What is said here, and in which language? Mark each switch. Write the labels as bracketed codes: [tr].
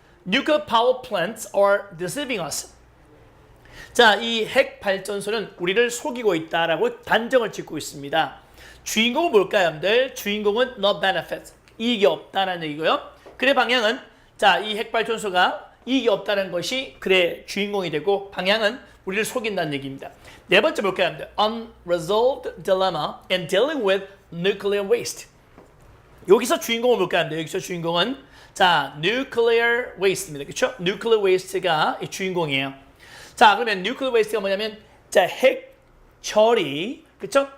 [en] Nuclear power plants are deceiving us. [ko] 자, 이 핵발전소는 우리를 속이고 있다라고 단정을 짓고 있습니다. 주인공은 뭘까요, 여러분들? 주인공은 [en] no benefit, [ko] 이익이 없다는 얘기고요. 글의 방향은 자, 이 핵발전소가 이익이 없다는 것이 글의 주인공이 되고 방향은 우리를 속인다는 얘기입니다. 네 번째 볼까요, 여러분들? [en] Unresolved dilemma in dealing with nuclear waste. [ko] 여기서 주인공은 뭘까요, 여러분들? 여기서 주인공은 자, nuclear waste입니다. 그렇죠? nuclear waste가 이 주인공이에요. 자, 그러면 nuclear waste가 뭐냐면 자, 핵 처리, 그렇죠?